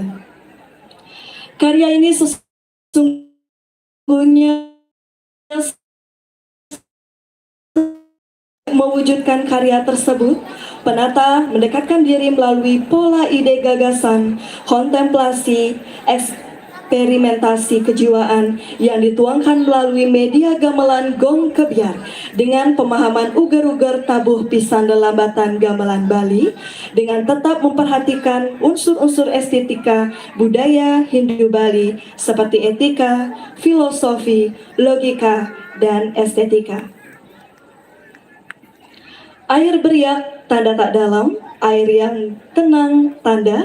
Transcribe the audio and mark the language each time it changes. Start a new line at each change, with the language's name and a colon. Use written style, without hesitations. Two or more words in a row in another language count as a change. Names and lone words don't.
Indonesian: Karya ini sesungguhnya mewujudkan karya tersebut, penata mendekatkan diri melalui pola ide gagasan, kontemplasi, eksperimentasi kejiwaan yang dituangkan melalui media gamelan Gong Kebiar dengan pemahaman uger-uger tabuh pisan lelambatan gamelan Bali dengan tetap memperhatikan unsur-unsur estetika budaya Hindu Bali seperti etika, filosofi, logika, dan estetika. Air beriak, tanda tak dalam, air yang tenang, tanda.